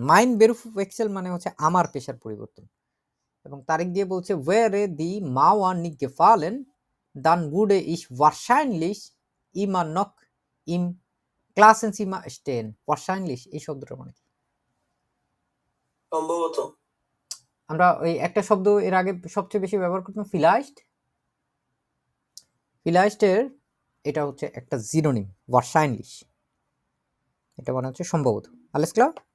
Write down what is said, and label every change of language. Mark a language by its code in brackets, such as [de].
[de] মাইন বেরুফ ওয়েক্সেল [bn] মানে আমার পেশার পরিবর্তন। এবং তারিখ দিয়ে বলছে [de] wäre die Mauer nicht gefallen, dann würde ich wahrscheinlich immer noch im Klassenzimmer stehen। [bn] wahrscheinlich এই শব্দটা মানে কি? সম্ভবত। আমরা ওই একটা শব্দ এর আগে সবচেয়ে বেশি ব্যবহার করতাম, ফিলাইস্ট। ফিলাইস্টের এটা একটা জিনোনিম, wahrscheinlich। এটা মানে সম্ভবত। [de] alles klar?